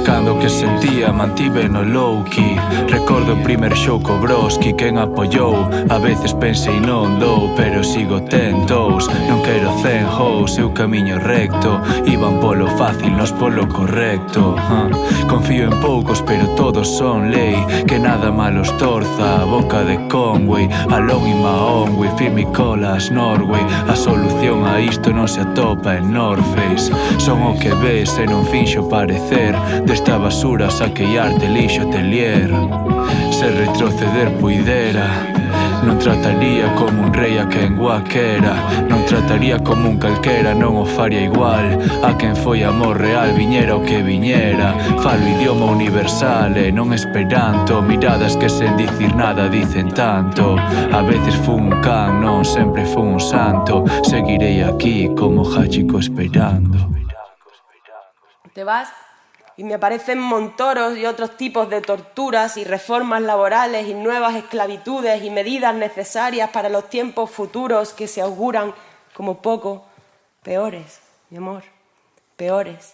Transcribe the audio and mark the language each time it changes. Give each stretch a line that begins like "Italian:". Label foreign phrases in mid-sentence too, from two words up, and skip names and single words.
Galician: Cando que sentía mantive no low-key. Recordo o primer show co Broski, quen apoiou. A veces pensei non dou, pero sigo tentos. Non quero 100 hoes, eu camiño recto. Iban polo fácil, nos polo correcto. Confío en poucos, pero todos son lei. Que nada malos torza, a boca de Conway.
English: Alone in my own way,
Galician: firme colas Norway. A solución a isto non se atopa en North Face. Son o que ves e non finxo parecer. Desta basura saquei arte, lixo, atelier. Se retroceder puidera, non trataría como un rei a quen guaquera. Non trataría como un calquera, non o faría igual. A quen foi amor real, viñera o que viñera. Falo idioma universal e non esperanto. Miradas que sen dicir nada dicen tanto. A veces fun un can, non sempre fun un santo. Seguirei aquí como Hachiko esperando.
Spanish: Te vas y me aparecen Montoros y otros tipos de torturas y reformas laborales y nuevas esclavitudes y medidas necesarias para los tiempos futuros que se auguran como poco peores, mi amor, peores.